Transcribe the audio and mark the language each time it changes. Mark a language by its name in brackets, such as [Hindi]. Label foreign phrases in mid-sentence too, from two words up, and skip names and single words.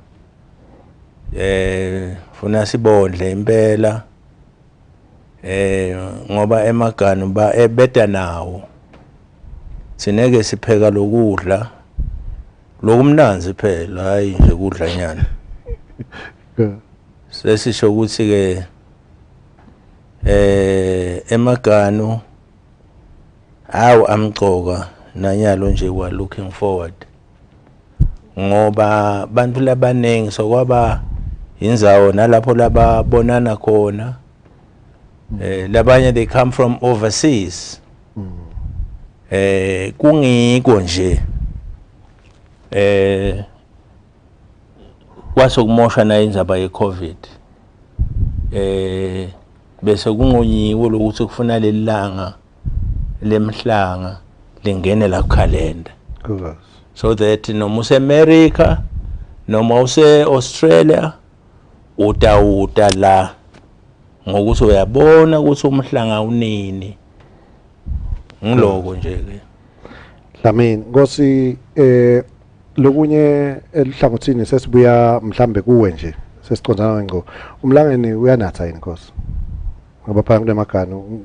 [Swati] funa sibondle impela ngoba emagano ba ebeda nawo sineke sipheka lokudla lokumnanzi phela hayi nje kudla nyana sesisho ukuthi ke emagano amqoka nanyalo nje wa [English] looking forward [Swati] ngoba bantu labanengi sokwaba indzawo nalapho lababonana khona labanye [English] they come from overseas [Swati] kungiko nje kwasokumosha na indzaba ye-COVID bese kungonyiwe lokuthi kufuna lelanga lemhlanga lingene la calendar [English] so that [Swati] noma use-America noma use-Australia uta la ngokuthi uyabona ukuthi umhlanga unini ngiloko nje ke Dlamini Nkosi lokunye elihlangothini sesibuya mhlambe kuwe nje sesiconzana ngqo umlangeni uyanatha yini Nkosi ngoba phakathi kwemagano